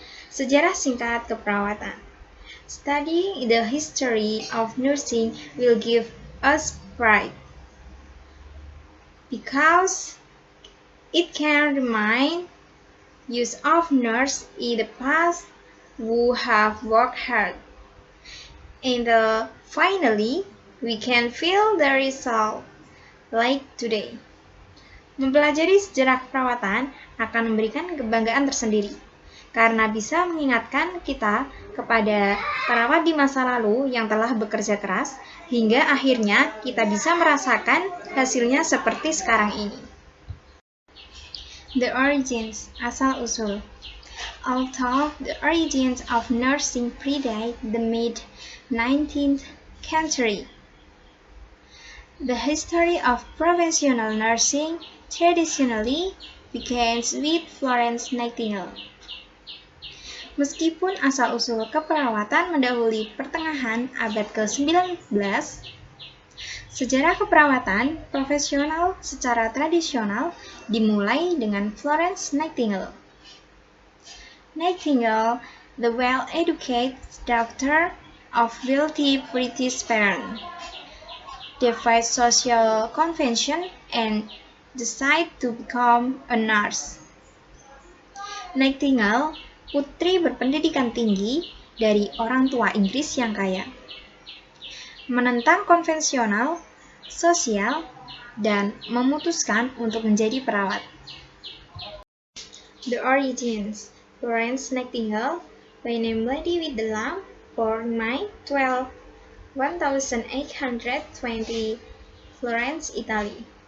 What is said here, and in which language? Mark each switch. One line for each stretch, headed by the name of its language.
Indonesian: Sejarah singkat keperawatan.
English: Studying the history of nursing will give us pride because it can remind us of nurses in the past who have worked hard. And finally, we can feel the result like today.
Indonesian: Mempelajari sejarah keperawatan akan memberikan kebanggaan tersendiri karena bisa mengingatkan kita kepada perawat di masa lalu yang telah bekerja keras hingga akhirnya kita bisa merasakan hasilnya seperti sekarang ini.
English: The origins,
Indonesian: asal-usul.
English: Although the origins of nursing predate the mid-19th century, the history of professional nursing traditionally begins with Florence Nightingale.
Indonesian: Meskipun asal-usul keperawatan mendahului pertengahan abad ke-19, sejarah keperawatan profesional secara tradisional dimulai dengan Florence Nightingale.
English: Nightingale, the well-educated daughter of wealthy British parents, defied social convention and decided to become a nurse.
Indonesian: Nightingale, putri berpendidikan tinggi dari orang tua Inggris yang kaya, menentang konvensional, sosial, dan memutuskan untuk menjadi perawat.
English: The origins. Florence Nightingale, by name Lady with the Lamp, born May 12, 1820, Florence, Italy.